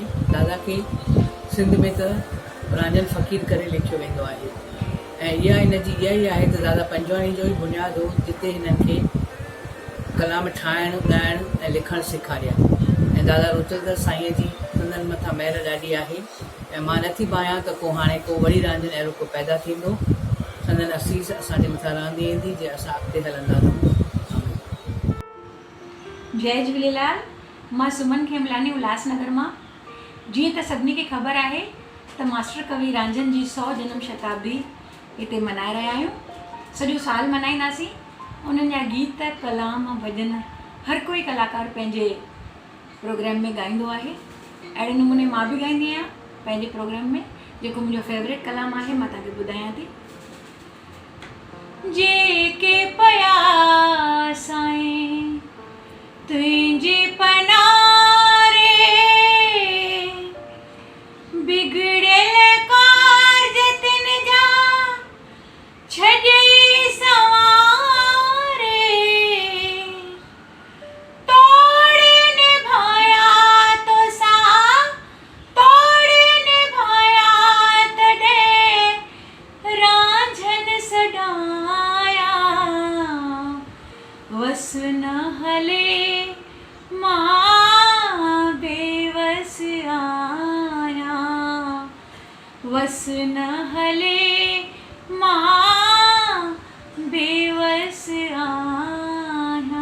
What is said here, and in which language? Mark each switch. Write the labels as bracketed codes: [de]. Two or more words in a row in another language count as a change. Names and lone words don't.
[sd] दादा खे सिंध में त रांझन फ़क़ीर करे लिखियो वेंदो आहे ऐं इहा ई आहे त दादा पंजवाणी जो ई बुनियादु हो जिते हिननि खे कलाम ठाहिणु, ॻाइणु ऐं लिखणु सेखारिया। ऐं दादा रोचलदास साईंअ जी संदनि मथां महिर ॾाढी आहे ऐं मां नथी पायां त को हाणे को वरी रांझन अहिड़ो को पैदा थींदो। संदनि असीस असांजे मथां रहंदी ईंदी जे असां अॻिते हलंदा रहूं। जय झूलेलाल। मां सुमन खेमलानी उल्हासनगर मां। जीअं त सभिनी खे ख़बर आहे त मास्टर कवि रांझन जी 100 जनम शताब्दी हिते मनाए रहिया आहियूं। सॼो साल मनाईंदासीं। उन्हनि जा गीत, कलाम, भॼन हर कोई कलाकार पंहिंजे प्रोग्राम में ॻाईंदो आहे। अहिड़े नमूने मां बि ॻाईंदी आहियां पंहिंजे प्रोग्राम में। जेको मुंहिंजो फेवरेट कलाम आहे मां तव्हांखे ॿुधायां थी। जेके पया साईं तुंहिंजी पनारे बिगड़ियल कारज तिन जा छॾई सवारे तोड़े निभाया तो सा तोड़े निभाया तॾे रांझन सॾाया वस न हले मां बेवस आया वस न हले मां बेवस आया।